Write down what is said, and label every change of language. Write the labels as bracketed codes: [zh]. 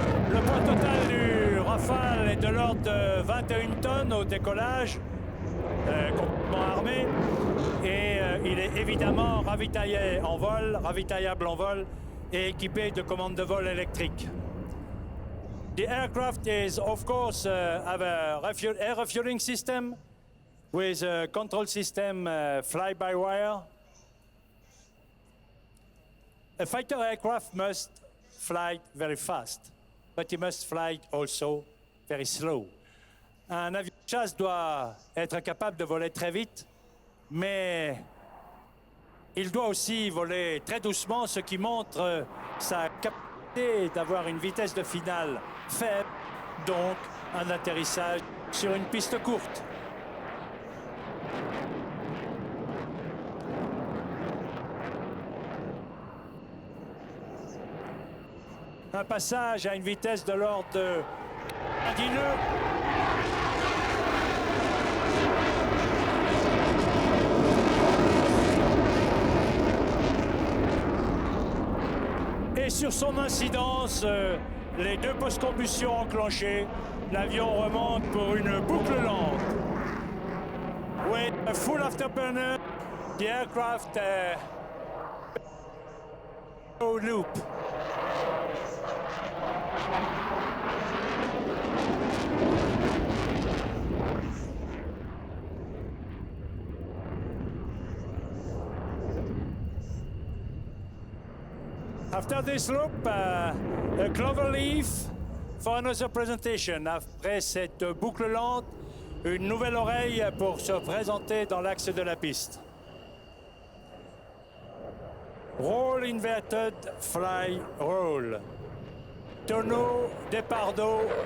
[fr] Le poids total du Rafale est de l'ordre de 21 tonnes au décollage, complètement armé, et il est évidemment ravitaillable en vol et équipé de commandes de vol électriques. [en] The aircraft is, of course, have a air refueling system with a control system fly-by-wire. A fighter aircraft must fly very fast, but it must fly also very slow. [fr] Un avion de chasse doit être capable de voler très vite, mais il doit aussi voler très doucement, ce qui montre sa capacité d'avoir une vitesse de finale faible, donc un atterrissage sur une piste courte. Un passage à une vitesse de l'ordre de 10 nœuds. Et sur son incidence, les deux post-combustion enclenchées, l'avion remonte pour une boucle lente. [en] With a full afterburner, the aircraft loop. After this loop, a clover leaf for another presentation. [fr] Après cette boucle lente, une nouvelle oreille pour se présenter dans l'axe de la piste. [en] Roll inverted, fly, roll. [fr] Tonneau, départ d'eau.